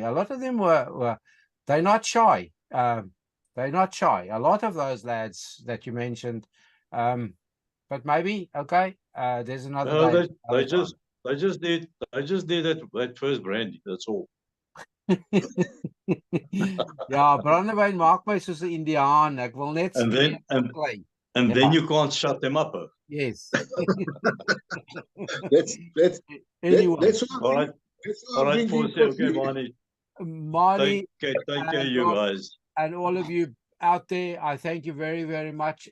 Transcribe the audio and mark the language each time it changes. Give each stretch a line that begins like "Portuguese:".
English: A lot of them they're not shy. They're not shy. A lot of those lads that you mentioned, but maybe there's another day. They just need that first brandy. That's all.
Afrikaans: Ja, brandewyn maak my soos 'n Indiaan. Ek wil net
English: and then you can't shut them up. Yes. Anyway. All right, okay, Manie. Manie, take care, you guys. And all of you out there, I thank you very, very much.